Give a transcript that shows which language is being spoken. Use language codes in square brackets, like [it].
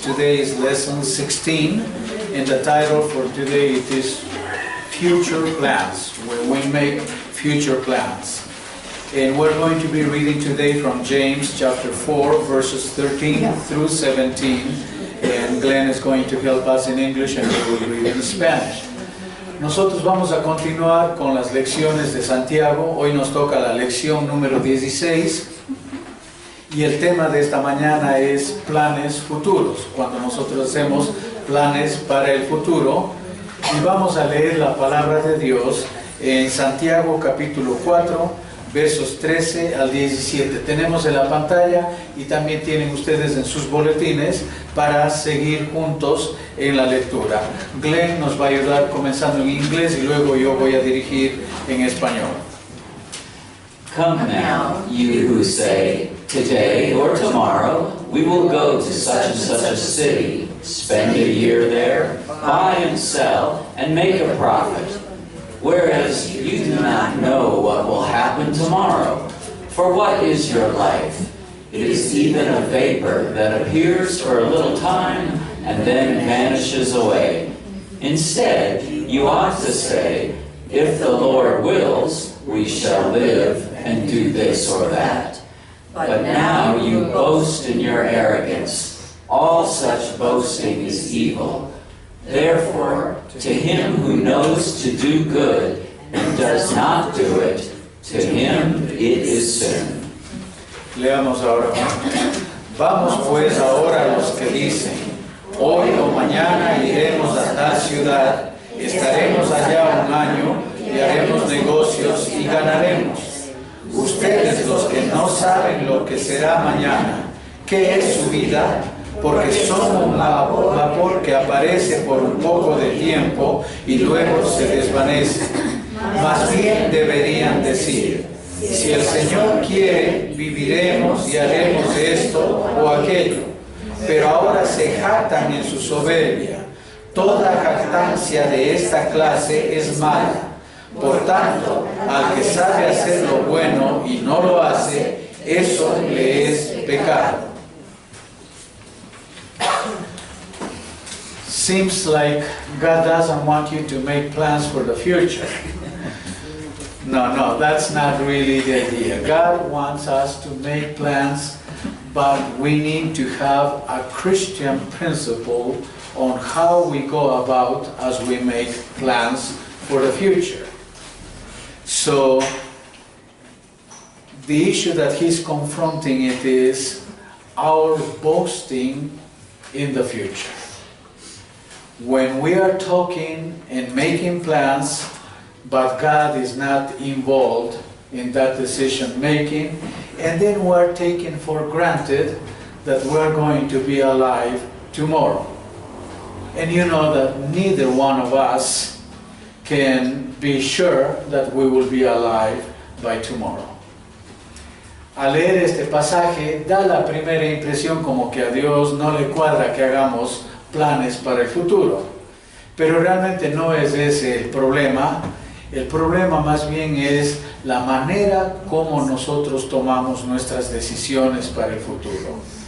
[en] Today is lesson 16, and the title for today it is Future Plans, where we make future plans. And we're going to be reading today from James chapter 4, verses 13 through 17. And Glenn is going to help us in English and we will read in Spanish. [es] Nosotros vamos a continuar con las lecciones de Santiago. Hoy nos toca la lección número 16. Y el tema de esta mañana es planes futuros, cuando nosotros hacemos planes para el futuro. Y vamos a leer la palabra de Dios en Santiago capítulo 4, versos 13 al 17. Tenemos en la pantalla y también tienen ustedes en sus boletines para seguir juntos en la lectura. Glenn nos va a ayudar comenzando en inglés y luego yo voy a dirigir en español. [en] Come now, you who say, today or tomorrow we will go to such and such a city, spend a year there, buy and sell, and make a profit. Whereas you do not know what will happen tomorrow. For what is your life? It is even a vapor that appears for a little time and then vanishes away. Instead, you ought to say, if the Lord wills, we shall live and do this or that. But now you boast in your arrogance. All such boasting is evil. Therefore, to him who knows to do good and does not do it, to him it is sin. [es] Leamos ahora. Vamos pues ahora a los que dicen, hoy o mañana iremos a tal ciudad, estaremos allá un año y haremos negocios y ganaremos. Ustedes los que no saben lo que será mañana, ¿qué es su vida? Porque son un vapor que aparece por un poco de tiempo y luego se desvanece. Más bien deberían decir, si el Señor quiere, viviremos y haremos esto o aquello. Pero ahora se jactan en su soberbia. Toda jactancia de esta clase es mala. Por tanto, al que sabe hacer lo bueno y no lo hace, eso le es pecado. [en] Seems like God doesn't want you to make plans for the future. No, that's not really the idea. God wants us to make plans, but we need to have a Christian principle on how we go about as we make plans for the future. So, the issue that he's confronting it is our boasting in the future. When we are talking and making plans, but God is not involved in that decision making, and then we're taking for granted that we're going to be alive tomorrow. And you know that neither one of us can be sure that we will be alive by tomorrow. [es] Al leer este pasaje da la primera impresión como que a Dios no le cuadra que hagamos planes para el futuro. Pero realmente no es ese el problema. El problema más bien es la manera como nosotros tomamos nuestras decisiones para el futuro.